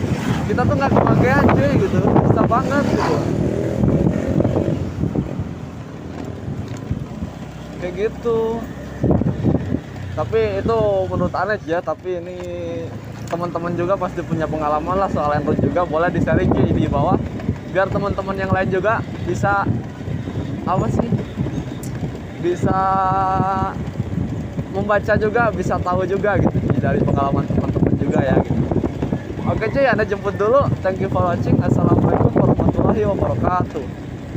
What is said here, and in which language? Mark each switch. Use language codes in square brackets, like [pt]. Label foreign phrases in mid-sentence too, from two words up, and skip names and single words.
[id] Kita tuh nggak kebagian cuy gitu, susah banget gitu. Kayak gitu. Tapi itu menurut aneh ya, tapi ini teman-teman juga pasti punya pengalaman lah soal en-route juga, boleh di sharing cuy di bawah biar teman-teman yang lain juga bisa bisa membaca juga, bisa tahu juga gitu dari pengalaman teman-teman juga ya gitu. Oke cuy, Anda jemput dulu. [en] Thank you for watching. [ar] السلام عليكم ورحمة الله وبركاته.